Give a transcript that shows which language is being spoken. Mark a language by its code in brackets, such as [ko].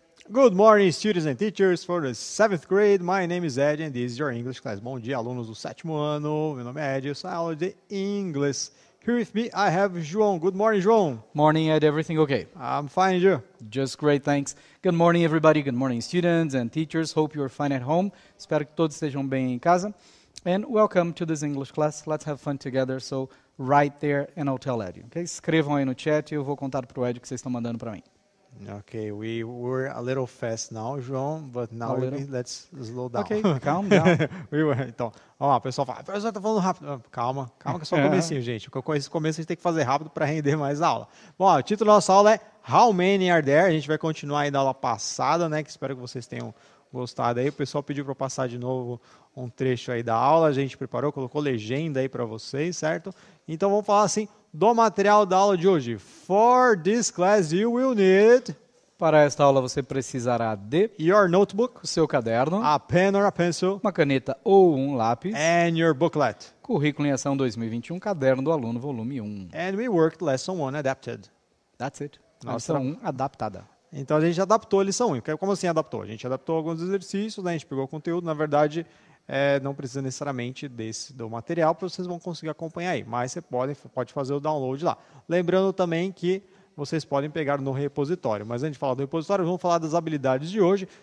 [en] Good morning, students and teachers for the 7th grade. My name is Ed and this is your English class. [pt] Bom dia, alunos do 7º ano. Meu nome é Ed, eu sou a aula de inglês. [en] Here with me, I have João. Good morning, João. Morning, Ed. Everything okay? I'm fine, João. Just great, thanks. Good morning, everybody. Good morning, students and teachers. Hope you're fine at home. [pt] Espero que todos estejam bem em casa. [en] And welcome to this English class. Let's have fun together. So, write there and I'll tell Ed. Okay? [pt] Escrevam aí no chat e eu vou contar para o Ed o que vocês estão mandando para mim. [en] Okay, we were a little fast now, João, but now let's slow down. Okay, calm down. [pt] Então, ó, o pessoal fala, professor, tá falando rápido. Calma, que é só o comecinho, gente. Esse começo a gente tem que fazer rápido para render mais a aula. Bom, ó, o título da nossa aula é [en] How Many Are There? [pt] A gente vai continuar aí da aula passada, né, que espero que vocês tenham gostado aí. O pessoal pediu para passar de novo um trecho aí da aula, a gente preparou, colocou legenda aí para vocês, certo? Então, vamos falar assim do material da aula de hoje. [en] For this class, you will need... [pt] Para esta aula você precisará de [en] your notebook, [pt] o seu caderno, [en] a pen or a pencil, [pt] uma caneta ou um lápis, [en] and your booklet. [pt] Currículo em Ação 2021, Caderno do Aluno, volume 1. [en] And we worked lesson 1 adapted. That's it. [pt] Lição 1 adaptada. Então a gente adaptou a lição 1. Como assim adaptou? A gente adaptou alguns exercícios, né? A gente pegou o conteúdo, na verdade... não precisa necessariamente do material, para vocês vão conseguir acompanhar aí, mas você pode fazer o download lá. Lembrando também que vocês podem pegar no repositório, mas antes de falar do repositório, vamos falar das habilidades de hoje.